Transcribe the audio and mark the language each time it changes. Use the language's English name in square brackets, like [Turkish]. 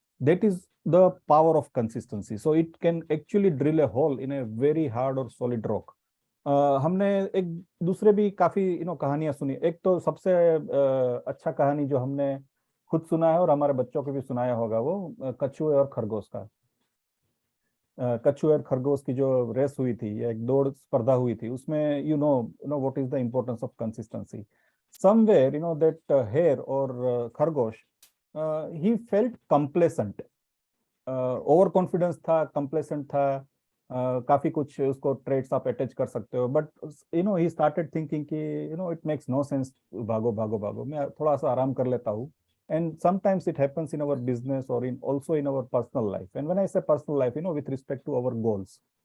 [English] That is the power of consistency. So it can actually drill a hole in a very hard or solid rock. [Hindi] हमने एक दूसरे भी काफी कहानियां सुनी. एक तो सबसे अच्छा कहानी जो हमने खुद सुना है और हमारे बच्चों को भी सुनाया होगा, वो कछुए और खरगोश का. कछुए और खरगोश की जो रेस हुई थी, एक दौड़ स्पर्धा हुई थी, उसमें [English] You know what is the importance of consistency. Somewhere that hare [Hindi] और खरगोश, [English] he felt complacent, [Hindi] over confidence था, कंप्लेसेंट था, काफी कुछ उसको ट्रेड्स आप अटैच कर सकते हो, बट [English] he started thinking [Hindi] कि [English] it makes no sense, [Hindi] भागो भागो भागो, मैं थोड़ा सा आराम कर लेता हूँ. [English] And sometimes it happens in our business or also in our personal life. And when I say personal life, with respect to our goals.